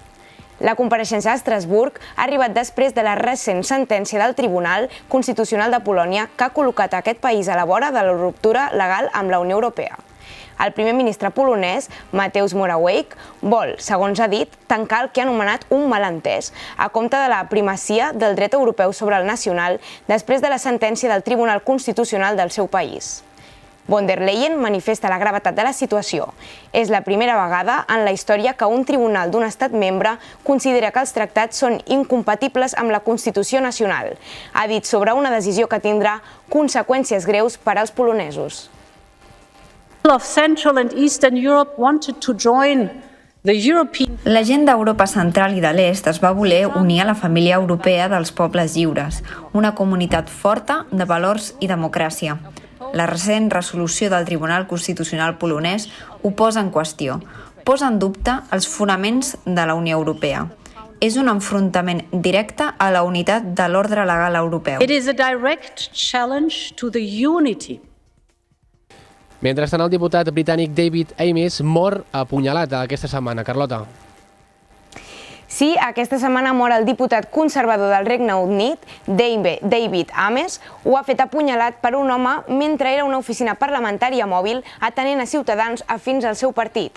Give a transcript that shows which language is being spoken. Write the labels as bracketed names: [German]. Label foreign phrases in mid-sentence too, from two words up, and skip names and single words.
[Catalan] La compareixença a Estrasburg ha arribat després de la recent sentència del Tribunal Constitucional de Polònia que ha col·locat aquest país a la vora de la ruptura legal amb la Unió Europea. El primer ministre polonès, Mateusz Morawiecki, vol, segons ha dit, tancar el que ha anomenat un malentès, a compte de la primacia del dret europeu sobre el nacional després de la sentència del Tribunal Constitucional del seu país. Von der Leyen manifesta la gravetat de la situació. És la primera vegada en la història que un tribunal d'un estat membre considera que els tractats són incompatibles amb la Constitució nacional. Ha dit sobre una decisió que tindrà conseqüències greus per als polonesos. [English] Of Central and Eastern Europe wanted to join the European. [Catalan] La gent d'Europa Central i de l'Est es va voler unir a la família europea dels pobles lliures, una comunitat forta de valors i democràcia. La recent resolució del Tribunal Constitucional polonès ho posa en qüestió, posa en dubte els fonaments de la Unió Europea. És un enfrontament directe a la unitat de l'ordre legal europeu. [English] It is a direct challenge to the unity. [Catalan] Mentrestant, el diputat britànic David Amess mor apunyalat aquesta setmana. Carlota. Sí, aquesta setmana mor el diputat conservador del Regne Unit, David Amess. Ho ha fet apunyalat per un home mentre era a una oficina parlamentària mòbil atenent a ciutadans afins al seu partit.